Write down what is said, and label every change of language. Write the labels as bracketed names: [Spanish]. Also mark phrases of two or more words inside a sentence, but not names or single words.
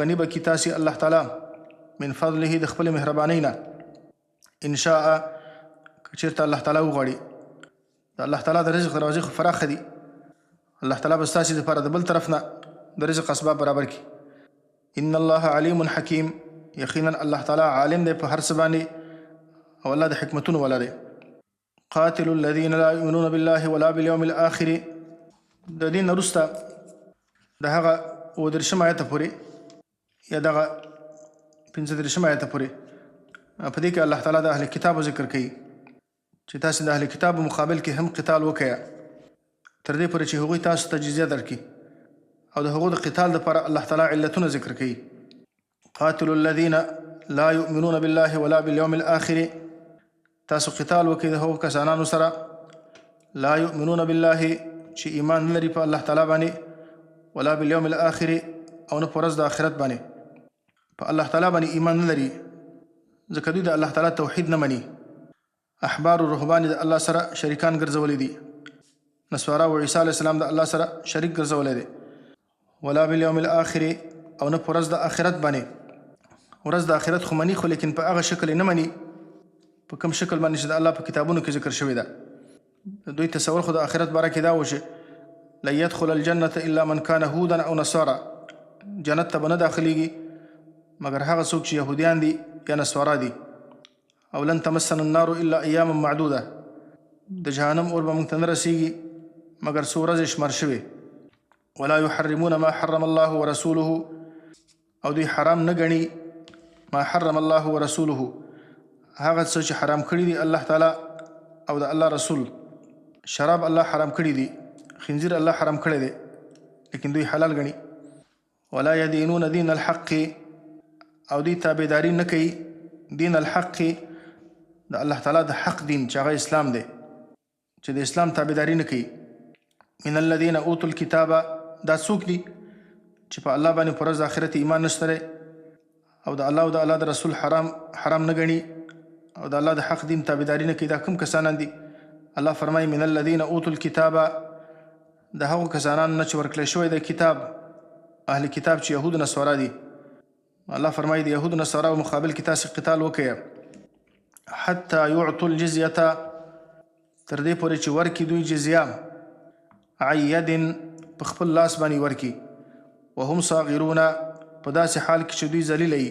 [Pashto] غني به کړي تاسې الله تعالی [Arabic] من فضله [Pashto] د خپل مهربانۍ نه [Arabic] ان شاء [Pashto] که چېرته الله تعالی وغواړي د الله تعالی د رزق دروازې خو فراخه دي الله تعالی به ستاسې دپاره د بل طرف نه د رزق اسباب برابر کړي [Arabic] ان الله علیم حکیم [Pashto] یقینا الله تعالی عالم دی په هر څه باندې او الله د حکمتونو والا دی [Arabic] قاتل الذین لا یؤمنون بالله ولا بالیوم الاخر [Pashto] د دین وروسته د هغه 30 آیته پورې یا دغه 15 آیته پورې په دې کې الله تعالی د اهل کتاب ذکر کوي چې تاسو د اهل کتاب مقابل کې هم قتال وکړئ تر دې پورې چې هغوی تاسو ته جزیه درکړي او د هغو د قتال لپاره الله تعالی علتونه ذکر کوي [Arabic] قاتل الذین لا یؤمنون بالله ولا بالیوم الاخر [Pashto] تاسو قتال وکړئ د هغو کسانانو سره [Arabic] لا یؤمنون بالله [Pashto] چې ایمان نه لري په الله تعالی باندې [Arabic] ولا بالیوم الاخر [Pashto] او نه په ورځ د آخرت باندې په الله تعالی باندې ایمان نه لري ځکه دوی د الله تعالی توحید نه مني احبار و رهبان د الله سره شریکان ګرځولي دي نصارا و عیسی [Arabic] علیه السلام [Pashto] د الله سره شریک ګرځولی دی [Arabic] ولا بالیوم الاخر [Pashto] او نه په ورځ د آخرت باندې ورځ د آخرت خو مني خو لیکن په هغه شکل نه مني په کوم شکل باندې چې د الله په کتابونو کې ذکر شوی ده. دوی تصور خو د آخرت باره کې دا و چې [Arabic] لن يدخل الجنة الا من كان هودا او نصارا، [Pashto] جنت ته به نه داخلیږي مګر هغه څوک چې یهودیان دي یا نصارا دي. [Arabic] او لن تمسنا النار الا ایاما معدوده، [Pashto] د جهنم اور به موږ ته نه رسیږي مګر څو ورځې شمار شوې. [Arabic] ولا يحرمون ما حرم الله ورسوله، [Pashto] او دوی حرام نه ګڼي [Arabic] ما حرم الله ورسوله، [Pashto] هغه څه چې حرام کړي دي الله تعالی او د الله رسول. شراب الله حرام کړي دي، خنزیر الله حرام کړی دی، لیکن دوی حلال ګڼي. [Arabic] ولا يدينون دين الحق، [Pashto] او دوی تابعداري نه کوي [Arabic] دین الحق [Pashto] د الله تعالی د حق دین چې هغه اسلام دی، چې د اسلام تابعداري نه کوي. [Arabic] من الذين اوتوا الكتاب، [Pashto] دا څوک دي چې په الله باندې پر ورځ د آخرت ایمان نشته او د الله او د الله د رسول حرام نه ګڼي او د الله د حق دین تابعداري نه کوي. دا کوم کسانان دي؟ الله فرمایي [Arabic] من الذين اوتوا الكتاب، [Pashto] د هغو کسانانو نه چې ورکړی شوی د کتاب، اهل کتاب چې یهود نصارا دي. الله فرمایي د یهود نصارا مقابل کې تاسې قتال وکړئ. [Arabic] حتی یعطوا الجزیه، [Pashto] تر دې پورې چې ورکړي دوی جزیه، [Arabic] عن ید [Pashto] په خپل لاس باندې ورکړي، [Arabic] وهم صاغرون [Pashto] په داسې حال کې چې دوی ذلیله وي.